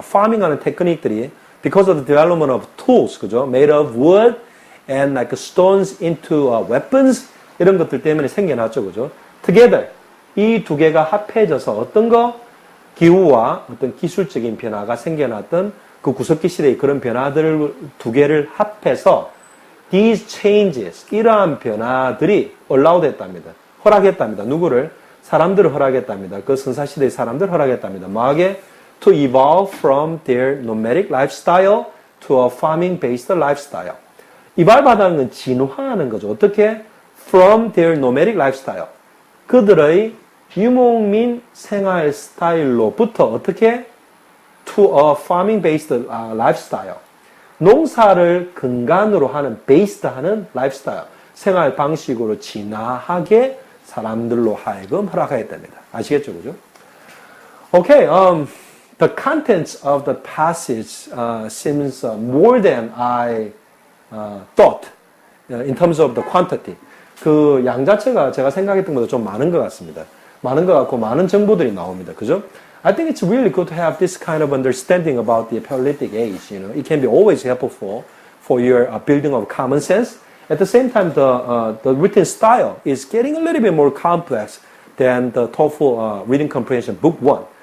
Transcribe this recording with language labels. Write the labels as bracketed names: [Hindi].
[Korean] 파밍하는 테크닉들이 [English] because of the development of tools, [Korean] 그죠? [English] Made of wood and like stones into weapons [Korean] 이런 것들 때문에 생겨났죠, 그죠? Together 이 두 개가 합해져서 어떤 거? 기후와 어떤 기술적인 변화가 생겨났던 그 구석기 시대의 그런 변화들을 두 개를 합해서 [English] these changes [Korean] 이러한 변화들이 allowed 했답니다. 허락했답니다. 누구를? 사람들을 허락했답니다. 그 선사시대의 사람들을 허락했답니다. 뭐하게? [English] To evolve from their nomadic lifestyle to a farming-based lifestyle. [Korean] 이발받는 건 진화하는 거죠. 어떻게? [English] From their nomadic lifestyle. [Korean] 그들의 유목민 생활 스타일로부터 어떻게? [English] To a farming-based lifestyle. [Korean] 농사를 근간으로 하는, based 하는 lifestyle. 생활 방식으로 진화하게 사람들로 하여금 허락하였답니다. 아시겠죠? 그죠? [English] Okay, the contents of the passage seems more than I thought in terms of the quantity. [Korean] 그 양 자체가 제가 생각했던 것보다 좀 많은 것 같습니다. 많은 것 같고 많은 정보들이 나옵니다. 그죠? [English] I think it's really good to have this kind of understanding about the Paleolithic age. You know, it can be always helpful for your building of common sense. At the same time, the written style is getting a little bit more complex than the TOEFL Reading Comprehension Book 1.